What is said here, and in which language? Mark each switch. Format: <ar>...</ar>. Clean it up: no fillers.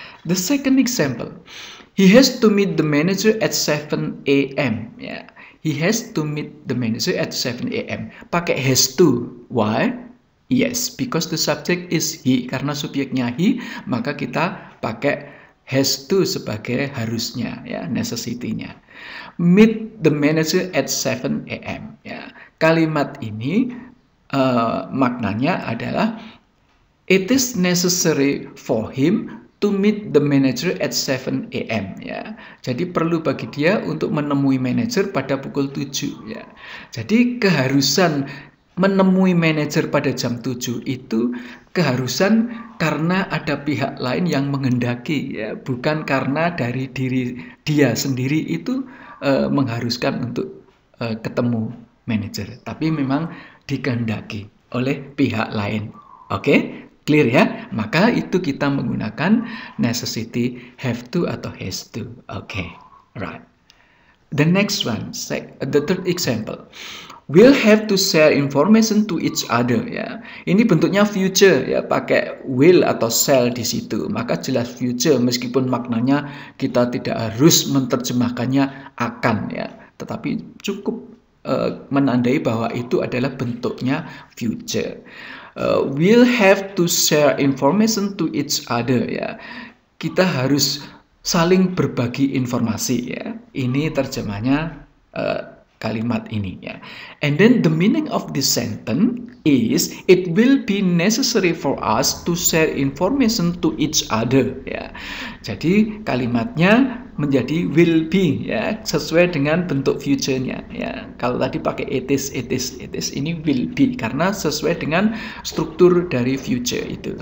<en>The second example, he has to meet the manager at 7 a.m. Ya. He has to meet the manager at 7 a.m.</en> <id>Pakai</id> <en>has to. Why? Yes, because the subject is he.</en> <id>Karena subjeknya he, maka kita pakai has to sebagai harusnya, ya, necessity-nya.</id> <en>Meet the manager at 7 a.m. Ya.</en> <id>Kalimat ini maknanya adalah</id> <en>it is necessary for him to meet the manager at 7 a.m. ya.</en> <id>Jadi perlu bagi dia untuk menemui manajer pada pukul 7 ya. Jadi keharusan menemui manajer pada jam 7 itu keharusan karena ada pihak lain yang menghendaki ya, bukan karena dari diri dia sendiri itu mengharuskan untuk ketemu manajer, tapi memang dikehendaki oleh pihak lain. Oke? Clear ya? Maka itu kita menggunakan necessity have to atau has to.</id> <en>Okay, right. The next one, the third example. We'll have to share information to each other ya.</en> <id>Ini bentuknya future ya, pakai will atau shall di situ. Maka jelas future meskipun maknanya kita tidak harus menerjemahkannya akan ya, tetapi cukup menandai bahwa itu adalah bentuknya future.</id> <en>We'll have to share information to each other ya.</en> <id>Kita harus saling berbagi informasi ya. Ini terjemahnya kalimat ini ya.</id> <en>And then the meaning of this sentence is it will be necessary for us to share information to each other ya.</en> <id>Jadi kalimatnya menjadi will be ya, sesuai dengan bentuk future-nya ya. Kalau tadi pakai it is, ini will be karena sesuai dengan struktur dari future itu.</id>